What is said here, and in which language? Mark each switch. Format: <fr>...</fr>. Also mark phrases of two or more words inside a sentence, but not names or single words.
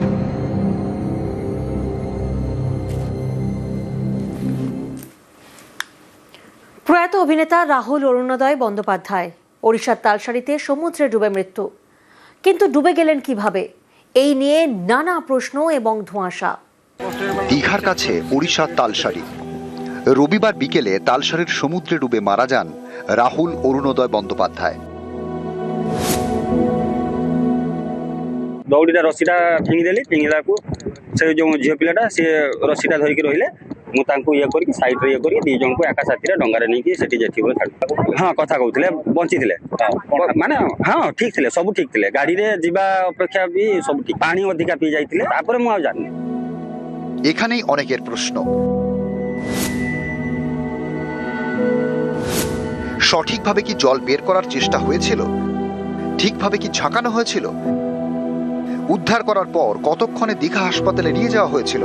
<bn>প্রয়াত অভিনেতা রাহুল অরুণোদয় বন্দ্যোপাধ্যায় ওড়িশার তালসারিতে সমুদ্রে ডুবে মৃত্যু। কিন্তু ডুবে গেলেন কিভাবে? এই নিয়ে নানা প্রশ্ন এবং ধোঁয়াশা। দীঘার কাছে ওড়িশার তালসারি। রবিবার বিকেলে তালসারির সমুদ্রে ডুবে মারা যান রাহুল অরুণোদয় বন্দ্যোপাধ্যায়।</bn> <or>ଦଉଡ଼ିଟା ରସିଟା ଫିଙ୍ଗିଦେଲି। ଫିଙ୍ଗିଲାକୁ ସେ ଯେଉଁ ଝିଅ ପିଲାଟା ସିଏ ରସିଟା ଧରିକି ରହିଲେ। ମୁଁ ତାଙ୍କୁ ଇଏ କରିକି ସାଇଡ୍ରେ ଇଏ କରିକି 2 ଜଣଙ୍କୁ ଏକା ସାଥିରେ ଡଙ୍ଗାରେ ନେଇକି ସେଠି ଯେଠିବେଳେ ଛାଡିଲି। ହଁ, କଥା କହୁଥିଲେ, ବଞ୍ଚିଥିଲେ। ମାନେ ହଁ, ଠିକ୍ ଥିଲେ, ସବୁ ଠିକ୍ ଥିଲେ। ଗାଡ଼ିରେ ଯିବା ଅପେକ୍ଷା ବି ସବୁ ଠିକ୍। ପାଣି ଅଧିକା ପିଇ ଯାଇଥିଲେ। ତାପରେ ମୁଁ ଆଉ ଜାଣିନି।</or> <bn>এখানেই অনেকের প্রশ্ন। সঠিকভাবে কি জল বের করার চেষ্টা হয়েছিল? ঠিকভাবে কি ঝাঁকানো হয়েছিল? উদ্ধার করার পর কতক্ষণে দীঘা হাসপাতালে নিয়ে যাওয়া হয়েছিল?</bn>